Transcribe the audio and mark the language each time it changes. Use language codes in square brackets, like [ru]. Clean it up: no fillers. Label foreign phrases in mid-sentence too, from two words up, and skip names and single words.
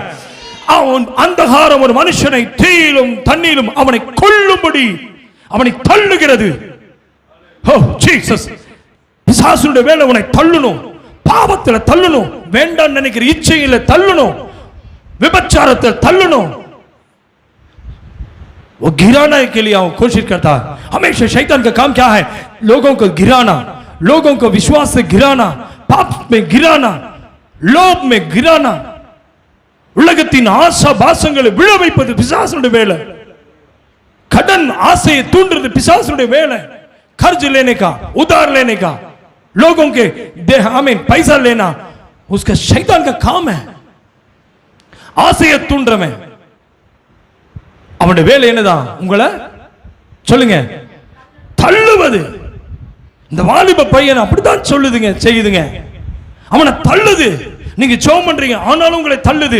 [ta] அவன் அந்தகாரம் ஒரு மனுஷனை தீயிலும் தண்ணீரும் அவனை கொல்லும்படி அவனை தள்ளுகிறது. ஓ ஜீசஸ், பிசாசுடைய வேலை உன்னை தள்ளணும், பாவத்தில் தள்ளணும், வேண்டாம் நினைக்கிற இச்சையில தள்ளணும், விபச்சாரத்தில் தள்ளணும். [hi] वो गिराने के लिए वो कोशिश करता है. हमेशा शैतान का काम क्या है? लोगों को गिराना, लोगों को विश्वास से गिराना, पाप में गिराना, लोभ में गिराना, [ta] உலகத்தின் ஆசா பாசங்களை விழ வைப்பது பிசாசுடைய வேலை. கடன் ஆசையை தூண்டுறது பிசாசுடைய வேலை. [hi] कर्ज लेने का, उधार लेने का, लोगों के पैसा लेना उसका शैतान का काम है. [ta] ஆசையை தூண்டுறவன் அவனுடைய வேலை என்னதான்? உங்களை சொல்லுங்க, தள்ளுவது. இந்த வாலிப பையன் அப்படித்தான் சொல்லுதுங்க, செய்யுதுங்க. அவனை தள்ளுது. நீங்க ஜெபம் பண்றீங்க ஆனாலும் உங்களை தள்ளுது.